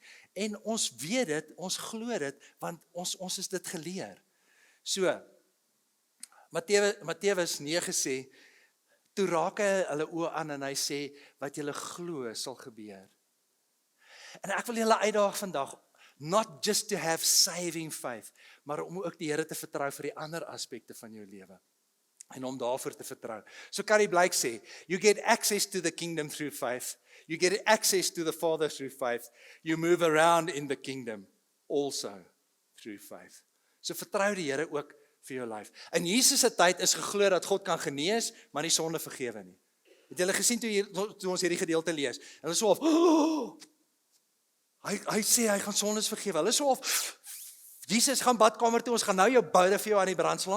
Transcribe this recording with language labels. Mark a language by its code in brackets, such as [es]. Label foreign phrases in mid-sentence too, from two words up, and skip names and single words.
[af] En ons weet dit, ons glo dit, want ons is dit geleer. So, Matteus 9 sê, toe raak hy hulle oë aan en hy sê, wat julle glo sal gebeur. En ek wil julle uitdaag vandag, [en] not just to have saving faith, [af] maar om ook die Here te vertrou vir die ander aspekte van jou lewe. En om daarvoor te vertrou. So Carrie Blake sê, [en] you get access to the kingdom through faith. You get access to the Father through faith. You move around in the kingdom also through faith. [af] So vertrou die Here ook vir jou lewe. In Jesus se tyd is geglo dat God kan genees, maar nie sonde vergewe nie. Het julle gesien toe ons hierdie gedeelte lees? Hulle is so of, hy sê hy gaan sondes vergewe. Hulle is so of, Jesus gaan badkamer toe, ons gaan nou jou boude vir jou aan die brand slaan.